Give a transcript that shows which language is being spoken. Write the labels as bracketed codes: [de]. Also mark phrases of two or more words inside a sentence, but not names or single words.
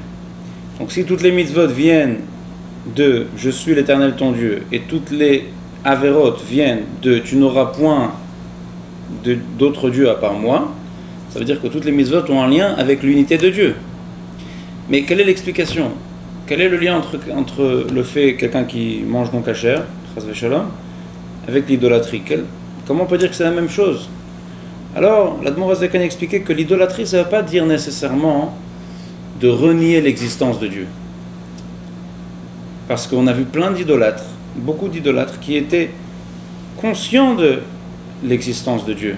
[fr] Donc si toutes les mitzvot viennent de je suis l'Éternel ton Dieu et toutes les averot viennent de tu n'auras point d'autres dieux à part moi, ça veut dire que toutes les mitzvot ont un lien avec l'unité de Dieu. Mais quelle est l'explication? Quel est le lien entre le fait quelqu'un qui mange non kasher, [he] חס ושלום, [fr] avec l'idolâtrie? Comment on peut dire que c'est la même chose? Alors, l'Admor HaZaken a expliqué que l'idolâtrie, ça ne veut pas dire nécessairement de renier l'existence de Dieu. Parce qu'on a vu plein d'idolâtres, beaucoup d'idolâtres qui étaient conscients de l'existence de Dieu.